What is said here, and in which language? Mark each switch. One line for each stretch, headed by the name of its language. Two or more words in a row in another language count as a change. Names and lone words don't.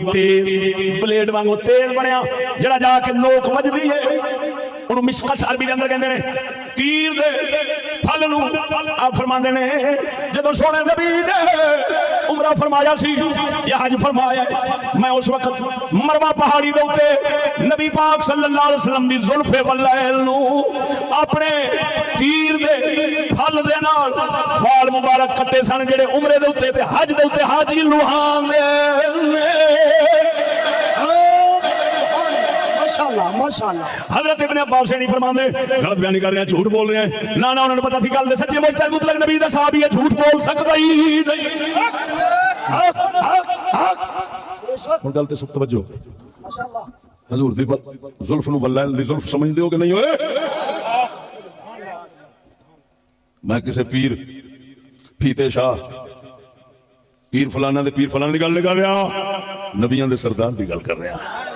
Punjabi: ਤੇਲ ਬਲੇਡ ਵਾਂਗੂ ਤੇਲ ਬਣਿਆ ਜਿਹੜਾ ਜਾਕੇ ਨੋਕ ਵੱਜਦੀ ਹੈ
Urdu: انہوں نے مشقص عربی کے اندر کہتے ہیں
Punjabi: ਤੀਰ ਦੇ ਫਲ ਨੂੰ ਆਪ ਫ਼ਰਮਾਂਦੇ ਨੇ ਜਦੋਂ ਸੋਹਣੇ ਨਬੀ ਨੇ ਉਮਰਾ ਫ਼ਰਮਾਇਆ ਸੀ ਯਾ ਹੱਜ ਫ਼ਰਮਾਇਆ ਮੈਂ ਉਸ ਵਕਤ ਮਰਵਾ ਪਹਾੜੀ ਦੇ ਉੱਤੇ ਨਬੀ ਪਾਕ
Arabic: صلى الله عليه وسلم
Punjabi: ਦੀ ਜ਼ੁਲਫ਼ੇ ਵੱਲੈਲ ਨੂੰ ਆਪਣੇ ਤੀਰ ਦੇ ਫਲ ਦੇ ਨਾਲ ਵਾਲ ਮੁਬਾਰਕ ਕੱਟੇ ਸਨ ਜਿਹੜੇ ਉਮਰੇ ਦੇ ਉੱਤੇ ਤੇ ਹੱਜ ਦੇ ਉੱਤੇ ਹਾਜੀ ਲੁਹਾਂਦੇ ਮਾਸ਼ਾਅੱਲਾਹ।
Urdu: حضرت ابن عباس نہیں فرماتے غلط بیانی کر رہے ہیں جھوٹ بول رہے ہیں
Punjabi: झूठ बोल रहे हैं ਨਾ ਨਾ ਉਨ੍ਹਾਂ ਨੇ ਪਤਾ ਸੀ ਗੱਲ ਸੱਚੇ ਮੁਜਤਹਿਦ ਮੁਤਲਕ ਨਬੀ ਦਾ ਸਹਾਬੀ ਹੈ
Urdu: جھوٹ بول سکتا ہی نہیں
Punjabi: ਹੁਣ ਗੱਲ ਤੇ ਸਬ ਤਵੱਜੋ ਮਾਸ਼ਾਅੱਲਾਹ ਹਜ਼ੂਰ ਦੀ ਜ਼ੁਲਫ਼ ਨੂੰ ਵੱਲੈਲ ਦੀ ਜ਼ੁਲਫ਼ ਸਮਝਦੇ ਹੋ ਕਿ ਨਹੀਂ ਹੋਏ ਮੈਂ ਕਿਸੇ ਪੀਰ ਫੀਤੇ ਸ਼ਾਹ ਪੀਰ ਫਲਾਣਾ ਦੇ ਪੀਰ ਫਲਾਣਾ ਦੀ ਗੱਲ ਨਹੀਂ ਕਰ ਰਿਹਾ ਨਬੀਆਂ ਦੇ ਸਰਦਾਰ ਦੀ ਗੱਲ ਕਰ ਰਿਹਾ नबियां दे सरदार दी गल कर रहा